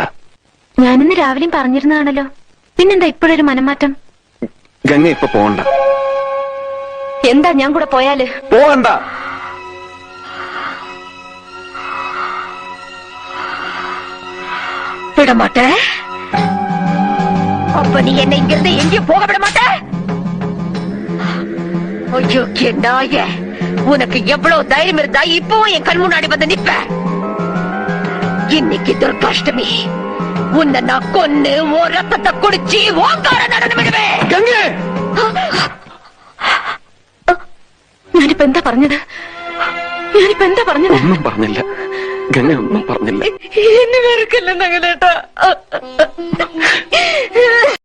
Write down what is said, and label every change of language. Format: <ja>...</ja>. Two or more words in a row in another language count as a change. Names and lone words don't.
<ml>ഞാനിന്ന് രാവിലെയും പറഞ്ഞിരുന്നതാണല്ലോ. പിന്നെന്താ ഇപ്പോഴൊരു മനംമാറ്റം? ഗംഗ ഇപ്പൊ പോകണ്ട. എന്താ ഞാൻ കൂടെ പോയാല്? പോകണ്ട.</ml> <ta>விடமாட்டே. அப்ப நீ என்ன இங்கிருந்து எங்கேயும் போக விட மாட்ட? ஐயோ நாய, உனக்கு எவ்வளவு தைரியம் இருந்தா இப்பவும் என் கண் முன்னாடி வந்து நிப்ப? இன்னைக்கு துர்காஷ்டமி, உன்னை நான் கொன்னு உன் ரத்தத்தை குடிச்சு ஓங்கார நடனம் விடுவேன்.</ta> <ml>ഗംഗേ, ഞാനിപ്പോ എന്താ പറഞ്ഞത്? ഒന്നും പറഞ്ഞില്ല. ഗംഗ ഒന്നും പറഞ്ഞില്ല. എന്നെ വെറുക്കല്ല നഗലേട്ടാ.</ml>